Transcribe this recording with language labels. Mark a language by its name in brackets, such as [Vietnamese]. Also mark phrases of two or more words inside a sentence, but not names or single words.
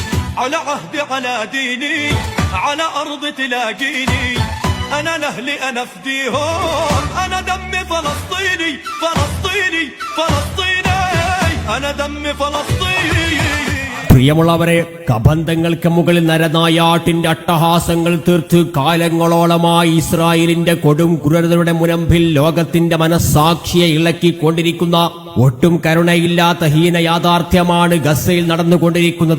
[Arabic] على عهدي على ديني على أرض تلاقيني أنا لأهلي أنا فديهم أنا دمي فلسطيني فلسطيني فلسطيني أنا دمي فلسطيني. [Malayalam] പ്രിയമുള്ളവരെ, കബന്ധങ്ങൾക്ക് മുകളിൽ നരനായാട്ടിന്റെ അട്ടഹാസങ്ങൾ തീർത്ത് കാലങ്ങളോളമായി ഇസ്രായേലിന്റെ കൊടും ക്രൂരതയുടെ മുനമ്പിൽ ലോകത്തിന്റെ മനസ്സാക്ഷിയെ ഇളക്കിക്കൊണ്ടിരിക്കുന്ന ഒട്ടും കരുണയില്ലാത്ത ഹീന യാഥാർത്ഥ്യമാണ് ഗസയിൽ നടന്നുകൊണ്ടിരിക്കുന്നത്.